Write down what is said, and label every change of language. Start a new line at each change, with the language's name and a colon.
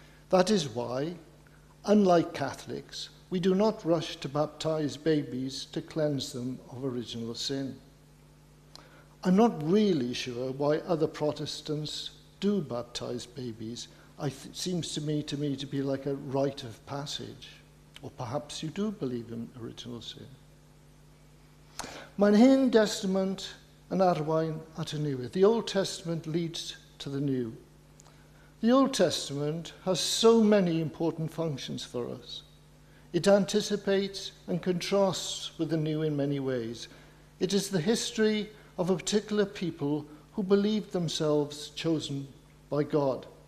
English: That is why, unlike Catholics, we do not rush to baptize babies to cleanse them of original sin. I'm not really sure why other Protestants do baptize babies. It seems to me to be like a rite of passage. Or perhaps you do believe in original sin.
Welsh: Mae'n Hen Testament yn arwain at y newydd.
English: The Old Testament leads to the new. The Old Testament has so many important functions for us. It anticipates and contrasts with the new in many ways. It is the history of a particular people who believed themselves chosen by God.